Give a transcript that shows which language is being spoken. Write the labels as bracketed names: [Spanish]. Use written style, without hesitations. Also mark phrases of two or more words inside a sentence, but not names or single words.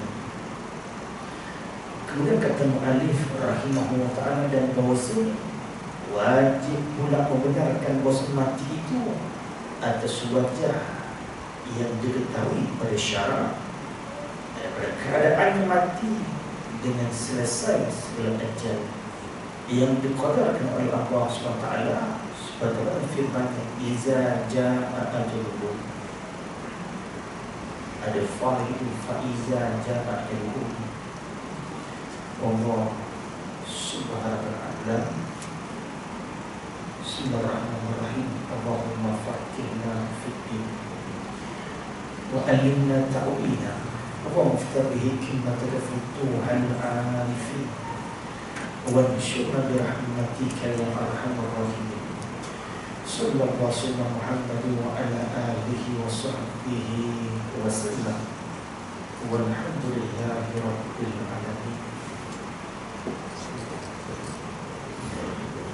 [Malay] Kemudian kata mu'alif [Arabic] رحمه الله تعالى [Malay] dan bahawasanya wajib pula membenarkan bahawa mati itu atas wajah yang diketahui pada syarak, pada keadaan mati dengan selesai segala ajal yang diqadarkan oleh Allah SWT sebagaimana firman-Nya, [Arabic] إذا جاء أجلهم. [Malay] Ada fa itu, [Arabic] فإذا جاء أجلهم. الله سبحانه وتعالى. بسم الله الرحمن الرحيم اللهم فقهنا في الدين وعلمنا التأويل. اللهم افتح به حكمتك فتوح العارفين وانصرنا برحمتك يا أرحم الراحمين. صلى الله عليه محمد وعلى آله وصحبه وسلم. والحمد لله رب العالمين.